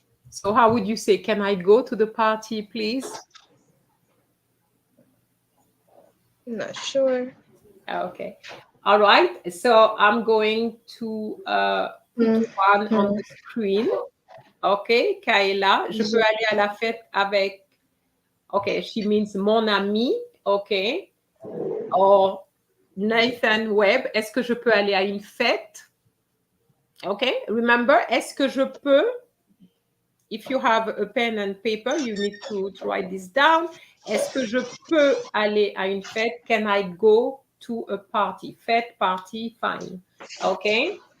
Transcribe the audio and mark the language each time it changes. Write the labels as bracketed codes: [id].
[en] So how would you say, can I go to the party, please? Not sure. Okay. All right. So I'm going to put one on the screen. [fr] Okay, Kaela, je peux aller à la fête avec... [en] Okay, she means [fr] mon ami. Okay. Or Nathan Webb, est-ce que je peux aller à une fête? [en] Okay, remember, [fr] est-ce que je peux? [en] If you have a pen and paper, you need to write this down. [fr] Est-ce que je peux aller à une fête? [en] Can I go to a party? Fête, party, fine. Okay.